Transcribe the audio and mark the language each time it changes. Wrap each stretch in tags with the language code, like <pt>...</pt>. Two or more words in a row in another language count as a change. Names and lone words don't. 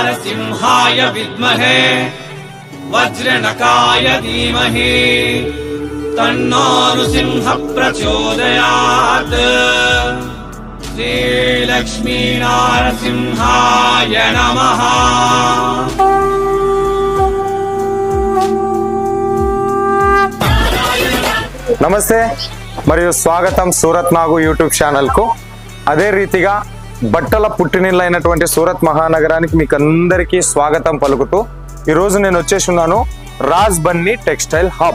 <sa>नरसिंहाय विद्महे वज्रनकाय धीमहि तन्नो नृसिंह प्रचोदयात्। श्रीलक्ष्मी नरसिंहाय नमः।</sa> <te>నమస్తే మరియు స్వాగతం సూరత్ నాగు</te> <en>YouTube channel.</en> <te>అదే రీతిగా బట్టల పుట్టినిల్లైనటువంటి సూరత్ మహానగరానికి మీకు అందరికీ స్వాగతం పలుకుతూ ఈరోజు నేను వచ్చేసి ఉన్నాను రాజ్ బన్నీ టెక్స్టైల్ హబ్.</te>